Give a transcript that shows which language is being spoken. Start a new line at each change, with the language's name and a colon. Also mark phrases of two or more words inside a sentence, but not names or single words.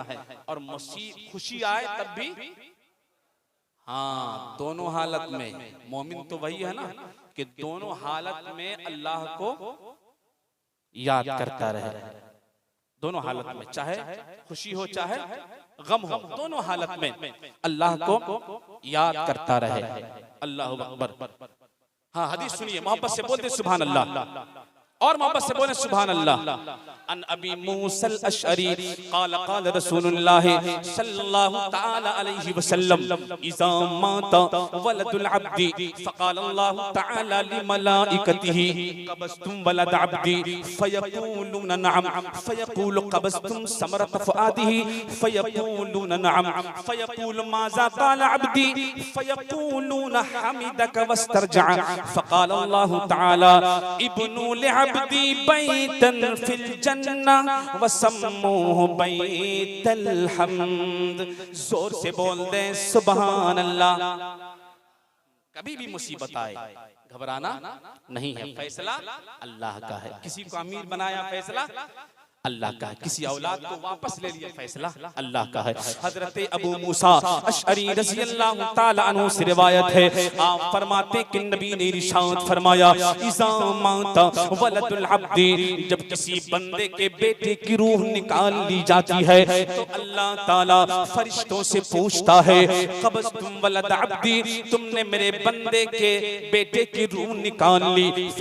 Hindi: और खुशी आए तब भी, हाँ, दोनों हालत में मोमिन तो वही है ना कि दोनों हालत में अल्लाह को याद करता रहे। दोनों हालत में, चाहे खुशी हो चाहे गम हो, दोनों हालत में अल्लाह को याद करता रहे।
Arabic: الله أكبر.
Hindi: हाँ, हदीस सुनिए, मोहब्बत से बोलते
Arabic: سبحان الله,
Hindi: और मोहब्बत से बोले
Arabic: سبحان الله. عن أبي موسى الأشعري قال قال رسول الله صلى الله تعالى عليه وسلم إذا مات ولد العبد فقال الله تعالى لملائكته قبضتم ولد عبدي فيقولون نعم فيقول قبضتم ثمرة فؤاده فيقولون نعم فيقول ماذا قال عبدي فيقولون حمدك واسترجع فقال الله تعالى ابنوا لعبدي بيتا في الجنة وسموه بيت الحمد.
Hindi: जोर से बोल दे
Arabic: سبحان الله.
Hindi: कभी भी मुसीबत आए घबराना नहीं है, फैसला अल्लाह का है। किसी को अमीर बनाया, फैसला अल्लाह का है। किसी औलाद को वापस ले लिया, फैसला अल्लाह का है। हजरत अबू मूसा अशअरी
Arabic: رضي الله تعالى عنه
Hindi: से रिवायत है, आप फरमाते कि नबी ने इरशाद फरमाया,
Arabic: إذا مات ولد العبد,
Hindi: जब किसी बंदे के बेटे की रूह निकाल ली जाती है तो अल्लाह ताला फरिश्तों से पूछता है,
Arabic: قبضتم ولد عبدي,
Hindi: तुमने मेरे बंदे के बेटे की रूह निकाल ली?